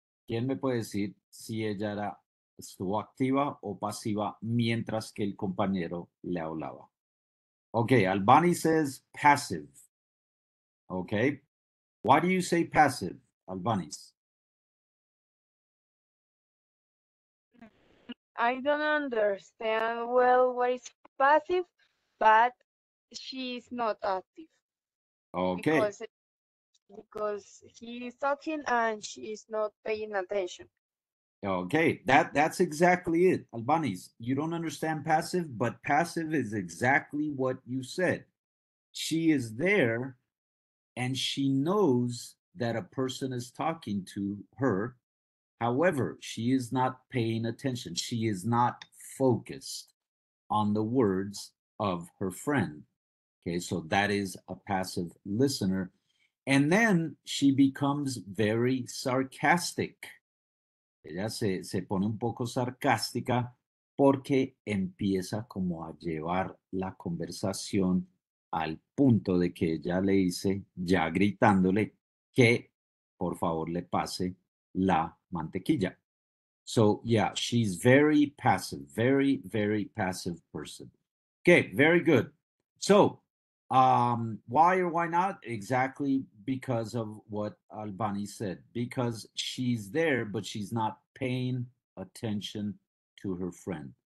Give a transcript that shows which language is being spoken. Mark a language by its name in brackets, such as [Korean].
[Spanish] ¿Quién me puede decir si ella estuvo activa o pasiva mientras que el compañero le hablaba? [English] Okay, Albani says passive. Okay. Why do you say passive, Albanis? I don't understand well what is passive, but she's not active Okay. because he is talking and she is not paying attention. Okay, that's exactly it, Albanis. You don't understand passive, but passive is exactly what you said. She is there and she knows that a person is talking to her. However, she is not paying attention. She is not focused on the words of her friend. Okay, so that is a passive listener. And then she becomes very sarcastic. [Spanish] Ella se pone un poco sarcástica porque empieza como a llevar la conversación al punto de que ella le dice, ya gritándole, que por favor le pase la mantequilla. [English] So yeah, she's very passive, very, very passive person. Okay, very good. So why or why not? Exactly because of what Albani said. Because she's there, but she's not paying attention to her friend.